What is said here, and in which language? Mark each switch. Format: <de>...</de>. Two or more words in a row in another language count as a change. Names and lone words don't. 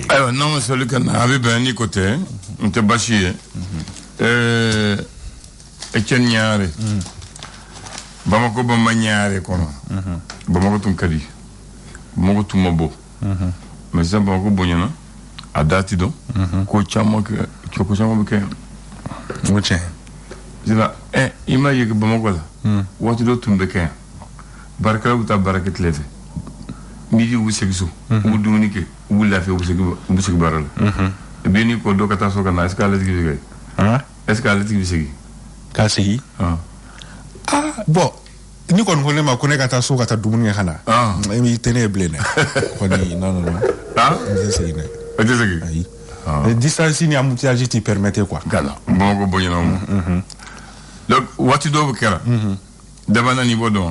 <bm>ayiwa n'an ma sali kɛ n'a a bɛ bɛn ni ko tɛ n tɛ baasi ye Etienne Niare Bamako bamba Niare kono Bamako tun kadi Bamako tun mabo mais sisan Bamako bonyana a dati don ko caman bɛ kɛ o tiɲɛ sisan i ma ye Bamako la waati dɔ tun bɛ kɛ yan baarakɛlaw bɛ taa baara kɛ tile fɛ midi u bɛ segin so u bɛ dumuni kɛ u bɛ lafiya u bɛ segin baara la</bm> <fr>et puis</fr> <bm>ni ko dɔ ka taa so ka na</bm> <fr>est-ce que</fr> <bm>ale tigi bɛ kɛ</bm> <fr>est-ce que</fr> <bm>ale tigi bɛ segin k'a segin bon ni kɔni ko ne ma ko ne ka taa so ka taa dumuni kɛ ka na i tɛ ne ye bilen dɛ kɔni non n tɛ segin dɛ o tɛ segin ayi distance ni embouteillage t'i</bm> <fr>permettre quoi</fr> <bm>gala Bamako bonyana mo donc waati dɔw kɛra dabanani bɔ dɔn</bm>